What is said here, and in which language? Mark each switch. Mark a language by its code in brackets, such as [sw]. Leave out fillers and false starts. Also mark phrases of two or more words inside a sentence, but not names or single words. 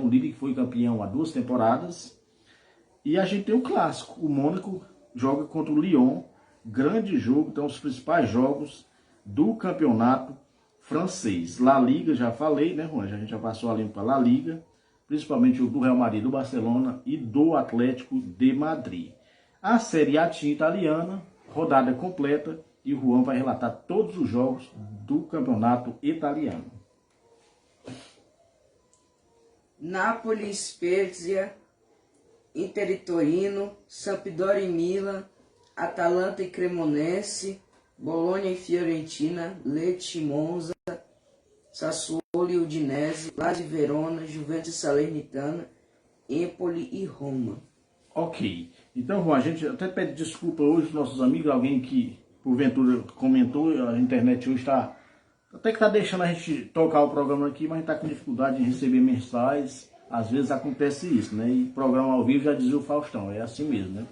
[pt] O Lille que foi campeão há 2 temporadas. E a gente tem o clássico, o Mônaco joga contra o Lyon, grande jogo, então os principais jogos do campeonato francês. La Liga, já falei, né, Juan? A gente já passou ali para La Liga, principalmente o do Real Madrid, do Barcelona e do Atlético de Madrid. a Série A italiana, rodada completa, e o Juan vai relatar todos os jogos do campeonato italiano. Napoli, Spezia, Inter e Torino, Sampdoria e Milan, Atalanta e Cremonese, Bologna e Fiorentina, Lecce e Monza, Sassuolo e Udinese, Lazio e Verona, Juventus e Salernitana, Empoli e Roma. Ok. Então, Juan, a gente até pede desculpa hoje aos nossos amigos, alguém que porventura comentou, a internet hoje está até que está deixando a gente tocar o programa aqui, mas a gente está com dificuldade em receber mensagens. Às vezes acontece isso, né? E programa ao vivo, já dizia o Faustão, é assim mesmo, né?